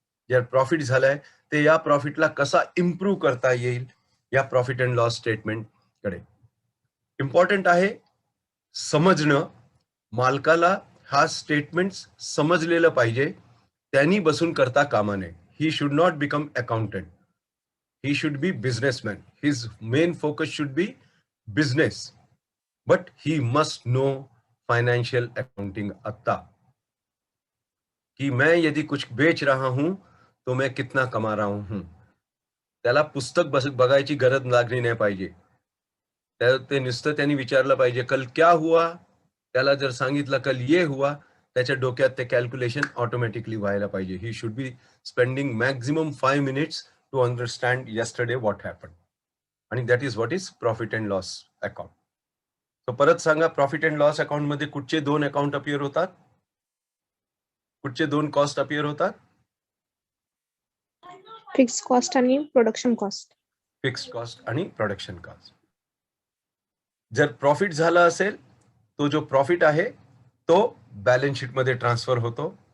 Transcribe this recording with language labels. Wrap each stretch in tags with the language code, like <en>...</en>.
<mr>जर प्रॉफिट झालाय ते या प्रॉफिटला कसा इम्प्रूव्ह करता येईल या प्रॉफिट अँड लॉस स्टेटमेंट कडे. इम्पॉर्टंट आहे समजणं. मालकाला हा स्टेटमेंट समजलेलं पाहिजे, त्यांनी बसून करता कामा नये.</mr> <en>He should not become accountant, he should be businessman. His main focus should be business, but he must know financial accounting.</en> <hi>आता कि मैं यदि कुछ बेच रहा हूं तो मैं कितना कमा रहा हूं,</hi> <mr>त्याला पुस्तक बघायची गरज लागली नाही पाहिजे. ते नुसतं त्यांनी विचारलं पाहिजे</mr> <hi>कल क्या हुआ,</hi> <mr>त्याला जर सांगितलं</mr> <hi>कल ये हुआ,</hi> <mr>त्याच्या डोक्यात ते कॅल्क्युलेशन ऑटोमॅटिकली व्हायला पाहिजे.</mr> <en>He should be spending maximum 5 minutes to understand yesterday what happened.</en> <mr>आणि</mr> <en>That is what is profit and loss account.</en> <mr>तो परत सांगा, प्रॉफिट अँड लॉस अकाउंट मध्ये कुठचे दोन अकाउंट अपियर होतात, कुठचे दोन कॉस्ट अपियर होतात? फिक्स कॉस्ट आणि प्रोडक्शन कॉस्ट. फिक्स्ड कॉस्ट आणि प्रोडक्शन कॉस्ट. जर प्रॉफिट झाला असेल तो जो प्रॉफिट आहे तो बॅलन्स शीट मध्ये ट्रान्सफर होतो.</mr>